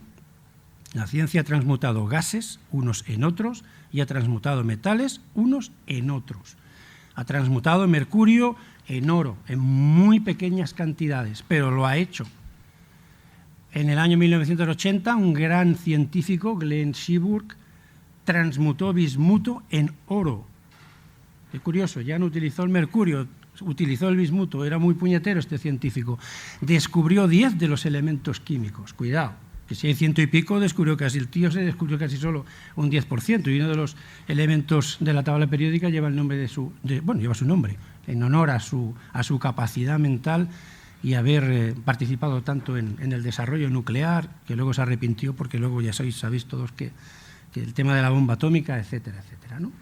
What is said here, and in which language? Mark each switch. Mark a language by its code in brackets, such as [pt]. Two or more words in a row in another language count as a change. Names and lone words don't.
[es] La ciencia ha transmutado gases, unos en otros, y ha transmutado metales, unos en otros. Ha transmutado mercurio en oro, en muy pequeñas cantidades, pero lo ha hecho. En el año 1980, un gran científico, Glenn Seaborg, transmutó bismuto en oro. Qué curioso, ya no utilizó el mercurio, utilizó el bismuto, era muy puñetero este científico. Descubrió 10 de los elementos químicos, cuidado, que si hay 100 y pico, el tío se descubrió casi solo un 10%, y uno de los elementos de la tabla periódica lleva el nombre lleva su nombre, en honor a su capacidad mental y haber participado tanto en el desarrollo nuclear, que luego se arrepintió porque luego ya sabéis todos que el tema de la bomba atómica, etcétera, etcétera, ¿no?